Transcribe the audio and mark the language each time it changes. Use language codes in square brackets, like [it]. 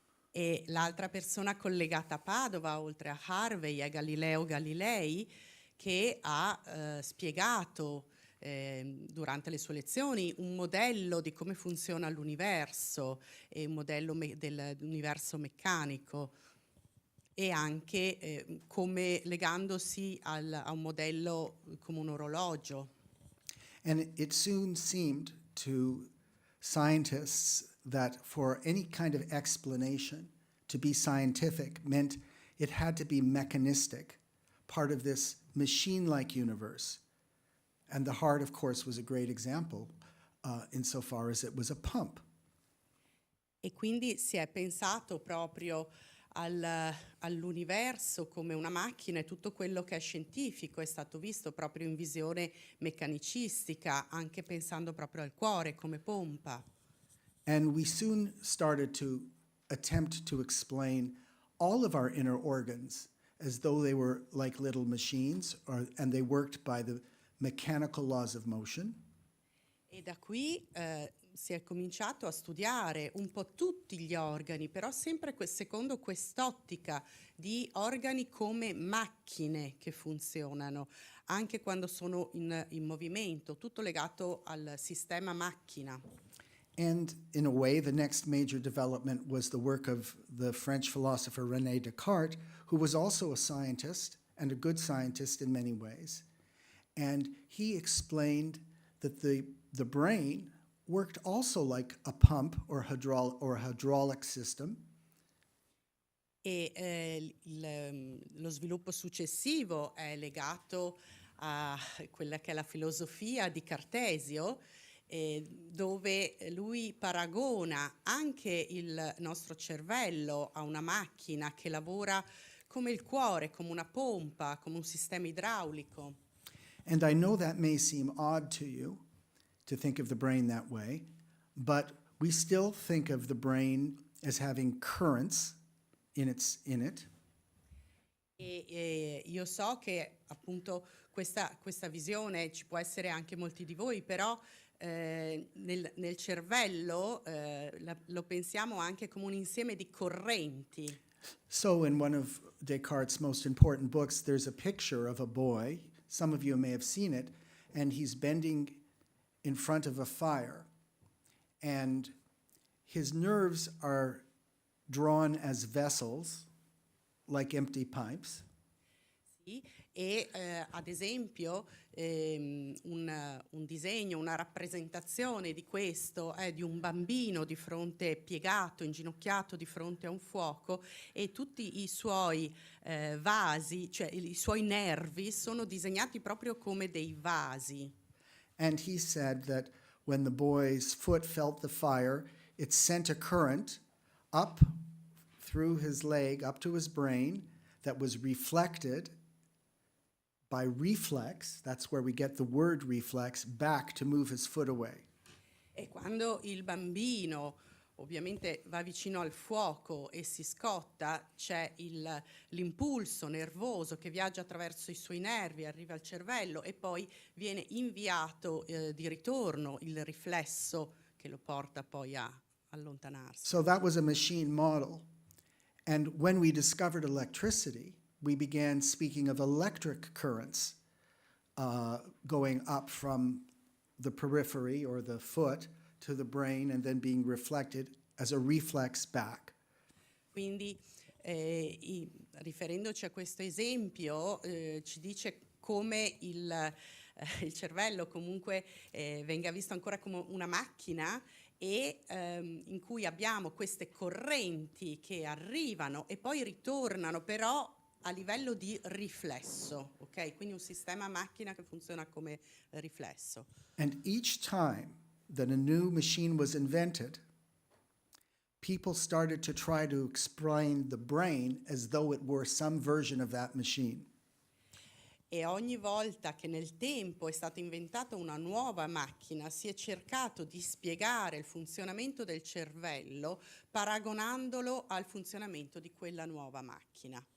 [it] E l'altra persona collegata a Padova, oltre a Harvey, è Galileo Galilei, che ha spiegato durante le sue lezioni un modello di come funziona l'universo, e un modello dell'universo meccanico, e anche come legandosi a un modello come un orologio. [en] And it soon seemed to scientists that for any kind of explanation to be scientific meant it had to be mechanistic, part of this machine-like universe. And the heart, of course, was a great example insofar as it was a pump. [it] E quindi si è pensato proprio all'universo come una macchina, e tutto quello che è scientifico è stato visto proprio in visione meccanicistica, anche pensando proprio al cuore come pompa. [en] And we soon started to attempt to explain all of our inner organs as though they were like little machines, and they worked by the mechanical laws of motion. [it] E da qui si è cominciato a studiare un po' tutti gli organi, però sempre secondo quest'ottica di organi come macchine che funzionano, anche quando sono in movimento, tutto legato al sistema macchina. [en] And in a way, the next major development was the work of the French philosopher René Descartes, who was also a scientist and a good scientist in many ways. And he explained that the brain worked also like a pump or hydraulic system. [it] E lo sviluppo successivo è legato a quella che è la filosofia di Cartesio, dove lui paragona anche il nostro cervello a una macchina che lavora come il cuore, come una pompa, come un sistema idraulico. [en] And I know that may seem odd to you to think of the brain that way, but we still think of the brain as having currents in it. [it] E io so che appunto questa visione ci può essere anche molti di voi, però nel cervello lo pensiamo anche come un insieme di correnti. [en] So in one of Descartes' most important books, there's a picture of a boy. Some of you may have seen it, and he's bending in front of a fire, and his nerves are drawn as vessels, like empty pipes. [it] Sì, e ad esempio un disegno, una rappresentazione di questo è di un bambino di fronte, piegato, inginocchiato di fronte a un fuoco, e tutti i suoi vasi, cioè i suoi nervi sono disegnati proprio come dei vasi. [en] And he said that when the boy's foot felt the fire, it sent a current up through his leg, up to his brain, that was reflected by reflex, that's where we get the word reflex, back to move his foot away. [it] E quando il bambino ovviamente va vicino al fuoco e si scotta, c'è l'impulso nervoso che viaggia attraverso i suoi nervi, arriva al cervello e poi viene inviato di ritorno il riflesso che lo porta poi a allontanarsi. [en] So that was a machine model. And when we discovered electricity, we began speaking of electric currents going up from the periphery or the foot to the brain and then being reflected as a reflex back. [it] Quindi, riferendoci a questo esempio, ci dice come il cervello comunque venga visto ancora come una macchina e in cui abbiamo queste correnti che arrivano e poi ritornano, però a livello di riflesso, ok? Quindi un sistema macchina che funziona come riflesso. [en] And each time that a new machine was invented, people started to try to explain the brain as though it were some version of that machine. [it] E ogni volta che nel tempo è stata inventata una nuova macchina, si è cercato di spiegare il funzionamento del cervello paragonandolo al funzionamento di quella nuova macchina.